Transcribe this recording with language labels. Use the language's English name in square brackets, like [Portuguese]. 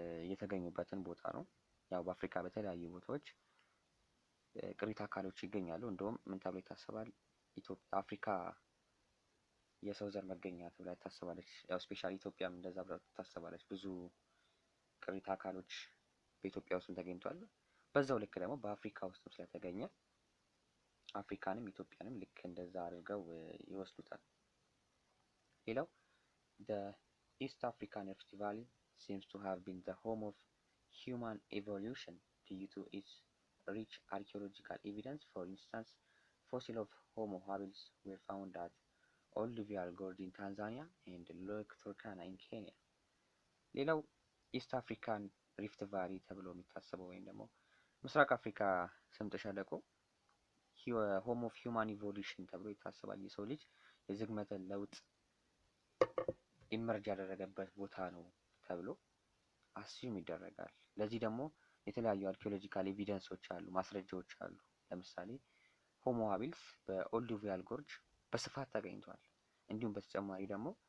[Amharic] የተገኙበትን ቦታ ነው። ያው በአፍሪካ በተለያዩ ቦታዎች ቅሪተ አካሎች ይገኛሉ። እንደውም ምን ተብሎ ይታሰባል? አፍሪካ የሰው ዘር መገኛ ተብላ ትታሰባለች። ያው ስፔሻሊ ኢትዮጵያም እንደዛ ብላ ትታሰባለች። ብዙ ቅሪተ አካሎች በኢትዮጵያ ውስጥ ተገኝቷል። በዛው ልክ ደግሞ በአፍሪካ ውስጥም ስለተገኘ አፍሪካንም ኢትዮጵያንም ልክ እንደዛ አድርገው ይወስዱታል። ሌላው [English] the East African Rift Valley seems to have been the home of human evolution due to its rich archaeological evidence. For instance, fossils of Homo habilis were found at Olduvai Gorge in Tanzania and Lake Turkana in Kenya. [Amharic] ሌላው ኢስት አፍሪካን ሪፍት ቫሊ ተብሎ የሚታሰበው ወይም ደግሞ ምስራቅ አፍሪካ ስምጥ ሸለቆ ሆም ኦፍ ሂውማን ኢቮሉሽን ተብሎ ይታሰባል። የሰው ልጅ የዝግመተ ለውጥ ኢመርጅ ያደረገበት ቦታ ነው ተብሎ አስዩም ይደረጋል። ለዚህ ደግሞ የተለያዩ አርኪኦሎጂካል ኤቪደንሶች አሉ፣ ማስረጃዎች አሉ። ለምሳሌ ሆሞ ሃቢልስ በኦልዱቪያል ጎርጅ በስፋት ተገኝቷል። እንዲሁም በተጨማሪ ደግሞ